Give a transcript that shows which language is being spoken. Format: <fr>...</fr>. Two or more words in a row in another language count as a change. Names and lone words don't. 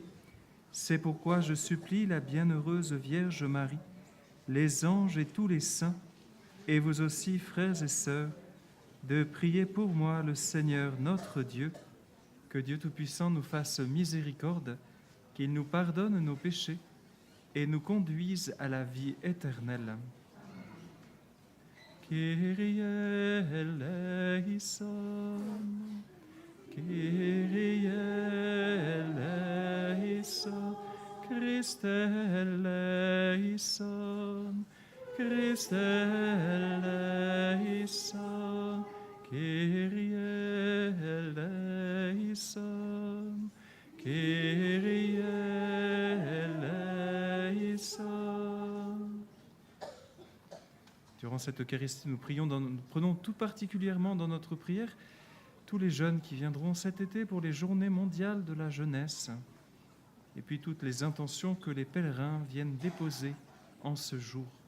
<fr>C'est pourquoi je supplie la bienheureuse Vierge Marie, les anges et tous les saints, et vous aussi, frères et sœurs, de prier pour moi le Seigneur notre Dieu, que Dieu Tout-Puissant nous fasse miséricorde, qu'il nous pardonne nos péchés et nous conduise à la vie éternelle.</fr> <el>Κύριε ἐλέησον, Κύριε ἐλέησον, Χριστὲ ἐλέησον, Χριστὲ ἐλέησον, Κύριε ἐλέησον, Κύριε ἐλέησον.</el> <fr>Durant cette Eucharistie, nous prenons tout particulièrement dans notre prière tous les jeunes qui viendront cet été pour les Journées mondiales de la jeunesse, et puis toutes les intentions que les pèlerins viennent déposer en ce jour.</fr>